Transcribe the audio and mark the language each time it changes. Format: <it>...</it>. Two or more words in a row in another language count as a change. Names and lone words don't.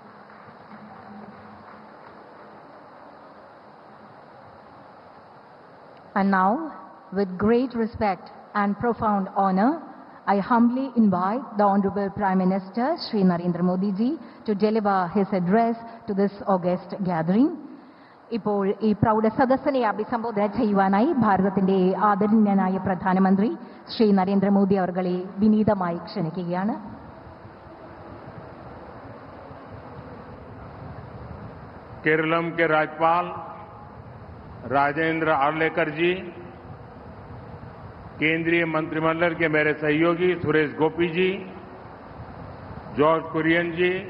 <en>And now, with great respect and profound honor, I humbly invite the Honorable Prime Minister, Shri Narendra Modi ji, to deliver his address to this august gathering.</en> <ml>ഇപ്പോൾ ഈ പ്രൗഢ സദസ്സിനെ അഭിസംബോധന ചെയ്യുവാനായി ഭാരതത്തിന്റെ ആദരണീയനായ പ്രധാനമന്ത്രി ശ്രീ നരേന്ദ്രമോദി അവർകളെ വിനീതമായി ക്ഷണിക്കുകയാണ്.</ml> <hi>केरलम के राज्यपाल राजेंद्र आर्लेकर जी, केंद्रीय मंत्रिमंडल के मेरे सहयोगी सुरेश गोपी जी, जॉर्ज कुरियन जी,</hi>